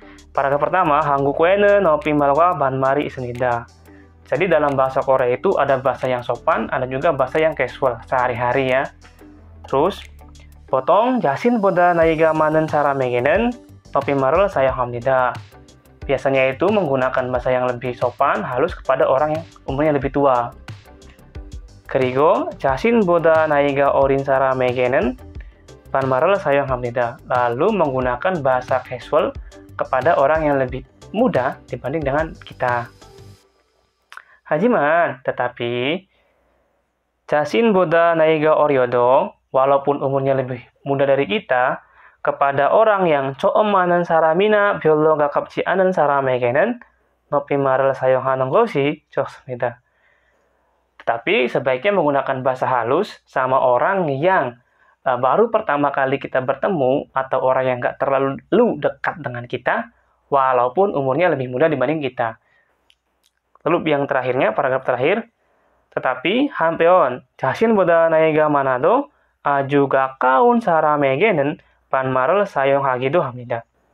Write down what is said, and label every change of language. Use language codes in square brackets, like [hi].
[id] Paragraf pertama, [ko] 한국어에는 높임말과 반말이 있습니다. [id] Jadi dalam bahasa Korea itu ada bahasa yang sopan, ada juga bahasa yang casual, sehari-hari ya. Terus, [ko] 보통 자신보다 나이가 많은 사람에게는 높임말을 사용합니다. [id] Biasanya itu menggunakan bahasa yang lebih sopan, halus kepada orang yang umurnya lebih tua. [ko] 그리고 자신보다 나이가 어린 사람에게는 반말을 사용합니다. [id] Lalu menggunakan bahasa casual kepada orang yang lebih muda dibanding dengan kita. [ko] Hajiman, [id] tetapi [ko] 자신보다 나이가 어려도 [id] walaupun umurnya lebih muda dari kita, kepada orang yang [ko] 처음 아는 사람이나 별로 가깝지 않은 사람에게는 높임말을 사용하는 것이 좋습니다. [id] Tetapi sebaiknya menggunakan bahasa halus sama orang yang baru pertama kali kita bertemu atau orang yang nggak terlalu dekat dengan kita, walaupun umurnya lebih muda dibanding kita. Lalu yang terakhirnya, paragraf terakhir, tetapi [ko] 한편 자신보다 나이가 많아도 아주 가까운 사람에게는 반말을 사용하기도 합니다.